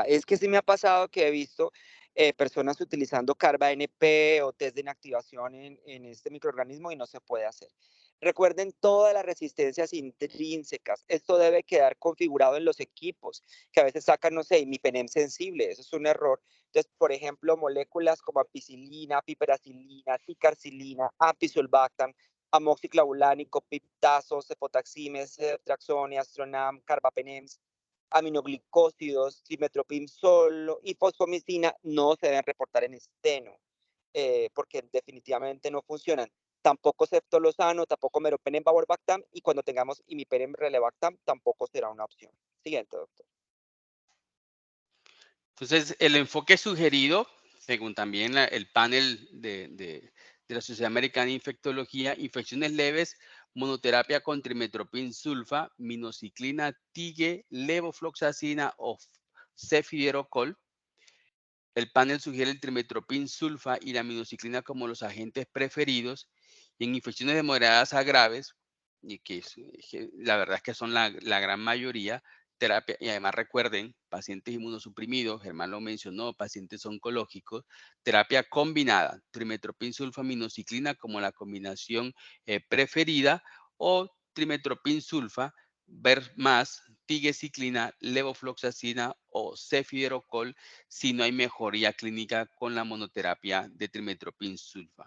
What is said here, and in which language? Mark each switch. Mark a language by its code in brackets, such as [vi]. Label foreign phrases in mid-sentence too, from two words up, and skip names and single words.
[es] Es que sí me ha pasado que he visto personas utilizando Carba NP o test de inactivación en este microorganismo y no se puede hacer. Recuerden todas las resistencias intrínsecas. Esto debe quedar configurado en los equipos, que a veces sacan, no sé, imipenem sensible. Eso es un error. Entonces, por ejemplo, moléculas como ampicilina, piperacilina, ticarcilina, ampicsulbactam, amoxiclavulánico, piptazos, cefotaximes, ceftriaxone, astronam, carbapenems, aminoglicósidos, simetropim solo y fosfomicina no se deben reportar en esteno, porque definitivamente no funcionan. Tampoco ceftolozano, tampoco meropenem vaborbactam y cuando tengamos imipenem relevactam tampoco será una opción. Siguiente, doctor. Entonces, el enfoque sugerido, según también el panel de la Sociedad Americana de Infectología, infecciones leves, monoterapia con trimetropin sulfa, minociclina, tige, levofloxacina o cefidierocol. El panel sugiere el trimetropin sulfa y la minociclina como los agentes preferidos y en infecciones de moderadas a graves, y que la verdad es que son la gran mayoría, terapia, y además recuerden, pacientes inmunosuprimidos, Germán lo mencionó, pacientes oncológicos, terapia combinada, trimetropin sulfa, minociclina como la combinación preferida o trimetropin sulfa, ver más tigesiclina, levofloxacina o cefidierocol si no hay mejoría clínica con la monoterapia de trimetropin sulfa.